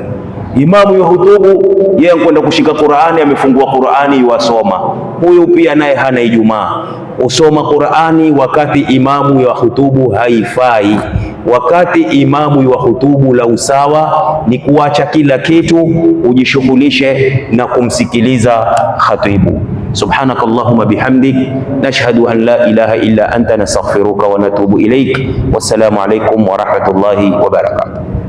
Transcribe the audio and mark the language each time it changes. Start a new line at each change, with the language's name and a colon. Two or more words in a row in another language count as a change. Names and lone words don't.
Swahili: Imamu yuwahutubu, yeye anakwenda kushika Qur'ani, amefungua Qur'ani yuwasoma, huyu pia naye hana Ijumaa. Usoma Qur'ani wakati imamu yuwahutubu haifai. Wakati imamu yuwahutubu, la usawa ni kuacha kila kitu ujishughulishe na kumsikiliza khatibu.
Arabic: سبحانك اللهم بحمدك، نشهد أن لا إله إلا أنت، نستغفرك ونتوب إليك. والسلام عليكم ورحمة الله وبركاته.